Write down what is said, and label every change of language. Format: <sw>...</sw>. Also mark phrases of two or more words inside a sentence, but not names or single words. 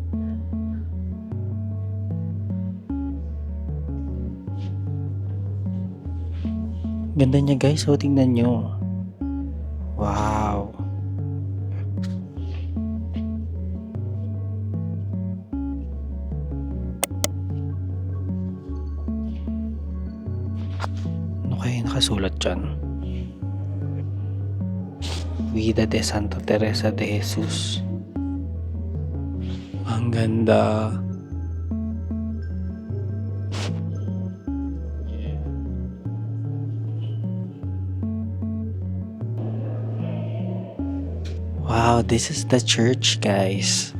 <tl>Ganda niya guys, so tingnan nyo. Wow. Ano kaya nakasulat dyan?</tl> <es>Vida de Santa Teresa de Jesus.</es> <tl>Ang ganda.</tl> <en>Wow, this is the church, guys.</en>